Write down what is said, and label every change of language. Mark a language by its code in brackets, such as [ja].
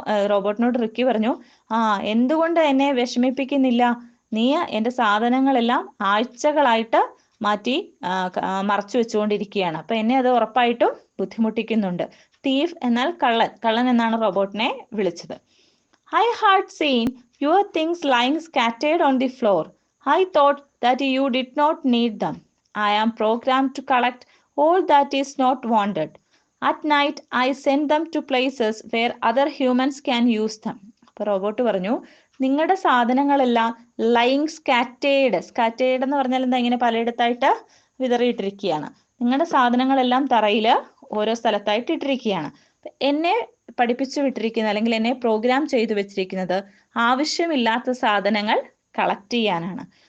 [ml] റോബോട്ടിനോട് Ricky പറഞ്ഞു, എന്തുകൊണ്ട് എന്നെ വിഷമിപ്പിക്കുന്നില്ല? നീ എൻ്റെ സാധനങ്ങളെല്ലാം ആഴ്ചകളായിട്ട് മാറ്റി മറച്ചു വെച്ചുകൊണ്ടിരിക്കുകയാണ്. അപ്പൊ എന്നെ അത് ഉറപ്പായിട്ടും ബുദ്ധിമുട്ടിക്കുന്നുണ്ട്. തീഫ് എന്നാൽ കള്ളൻ എന്നാണ് റോബോട്ടിനെ വിളിച്ചത്. [en] I had seen your things lying scattered on the floor. I thought that you did not need them. I am programmed to collect all that is not wanted. At night, I send them to places where other humans can use them. [ml] അപ്പോൾ robot പറഞ്ഞു, നിങ്ങളുടെ സാധനങ്ങളെല്ലാം lying scattered എന്ന് പറഞ്ഞാൽ എന്താ, ഇങ്ങനെ പലയിടത്തായിട്ട് വിതറിയിട്ടിരിക്കുകയാണ്. നിങ്ങളുടെ സാധനങ്ങളെല്ലാം തറയിൽ ഓരോ സ്ഥലത്തായിട്ട് ഇട്ടിരിക്കുകയാണ്. എന്നെ പഠിപ്പിച്ചു വിട്ടിരിക്കുന്നത് അല്ലെങ്കിൽ എന്നെ പ്രോഗ്രാം ചെയ്തു വെച്ചിരിക്കുന്നത് ആവശ്യമില്ലാത്ത സാധനങ്ങൾ കളക്ട് ചെയ്യാനാണ്.